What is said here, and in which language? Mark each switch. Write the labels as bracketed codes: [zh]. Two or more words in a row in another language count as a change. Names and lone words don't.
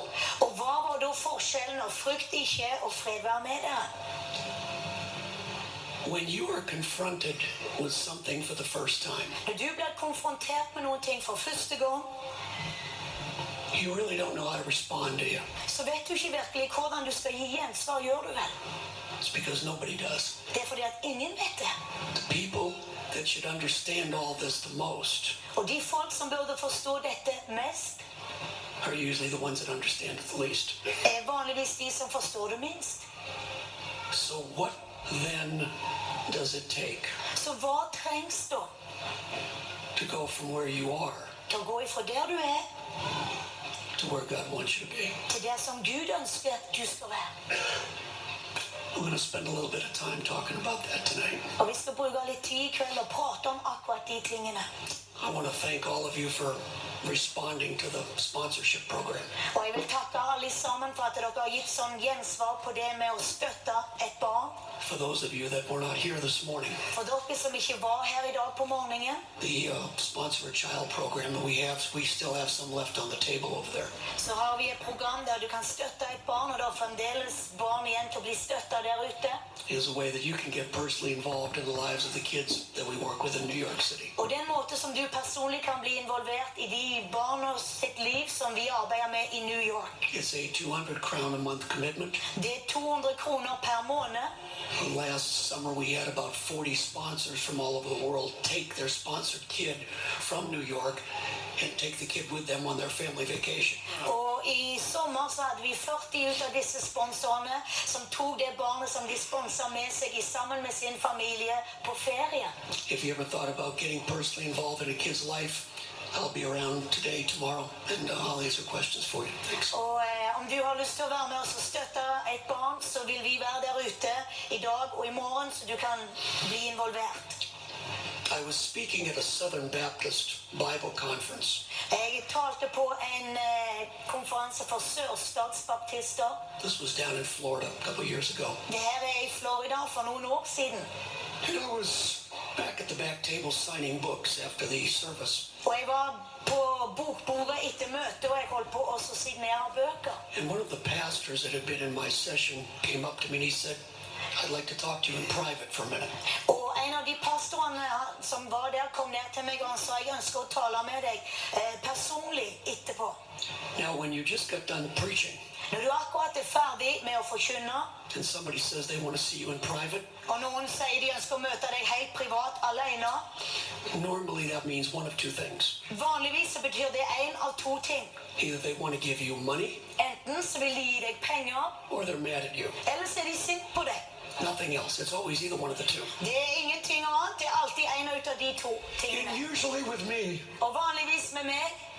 [no] Og hva var da forskjellen av frykt ikke og fred vær med deg? [en] When you are confronted with something for the first time, [no] Når du blir konfrontert med noen ting for første gang, [en] you really don't know how to respond, do you? [no] så vet du ikke virkelig hvordan du skal gi gjensvar, gjør du vel? [en] It's because nobody does. [no] Det er fordi at ingen vet det. [en] The people that should understand all this the most [no] Og de folk som burde forstå dette mest, [en] are usually the ones that understand it the least. [no] er vanligvis de som forstår det minst. [en] So what then does it take [no] Så hva trengs da [en] to go from where you are [no] til å gå ifra der du er, [en] to where God wants you to be? [no] til der som Gud ønsker at du skal være? [en] We're going to spend a little bit of time talking about that tonight. [no] Og vi skal bruke litt tid i kveld og prate om akkurat de tingene. [en] I want to thank all of you for responding to the sponsorship program. [no] Og jeg vil takke alle sammen for at dere har gitt sånn gjensvar på det med å støtte et barn. [en] For those of you that were not here this morning, [no] For dere som ikke var her i dag på morgenen, [en] the Sponsor a Child program that we still have some left on the table over there. [no] så har vi et program der du kan støtte et barn, og det er fremdeles barn igjen til å bli støttet der ute. [en] It is a way that you can get personally involved in the lives of the kids that we work with in New York City. [no] Og det er en måte som du personlig kan bli involvert i de barna sitt liv som vi arbeider med i New York. [en] It's a 200 crown a month commitment. [no] Det er 200 kroner per måned. [en] Last summer we had about 40 sponsors from all over the world take their sponsored kid from New York and take the kid with them on their family vacation. [no] Og i sommer så hadde vi 40 ut av disse sponsorene som tog det barnet som de sponset med seg sammen med sin familie på ferie. [en] If you ever thought about getting personally involved in a kid's life, I'll be around today, tomorrow, and I'll answer questions for you. Thanks. [no] Og om du har lyst til å være med oss og støtte et barn, så vil vi være der ute i dag og i morgen, så du kan bli involvert. [en] I was speaking at a Southern Baptist Bible conference. [no] Jeg talte på en konferanse for sørstatsbaptister. [en] This was down in Florida a couple years ago. [no] Det her er i Florida for noen år siden. [en] And I was back at the back table signing books after the service. [no] Og jeg var på bokbordet etter møtet, og jeg holdt på å signere bøker. [en] And one of the pastors that had been in my session came up to me and he said, I'd like to talk to you in private for a minute. [no] Og en av de pastorene som var der kom ned til meg og han sa, jeg ønsker å tale med deg personlig etterpå. [en] Now, when you just got done preaching [no] Når du akkurat er ferdig med å forkynne, [en] and somebody says they want to see you in private, [no] og noen sier de ønsker å møte deg helt privat, alene, [en] normally that means one of two things. [no] vanligvis så betyr det en av to ting. [en] Either they want to give you money [no] Enten så vil de gi deg penger, [en] or they're mad at you. [no] eller så er de sint på deg. [en] Nothing else. It's always either one of the two. [no] Det er ingenting annet, det er alltid en ut av de to [en] And [no] tingene. [en] usually with me, [no] Og vanligvis med meg,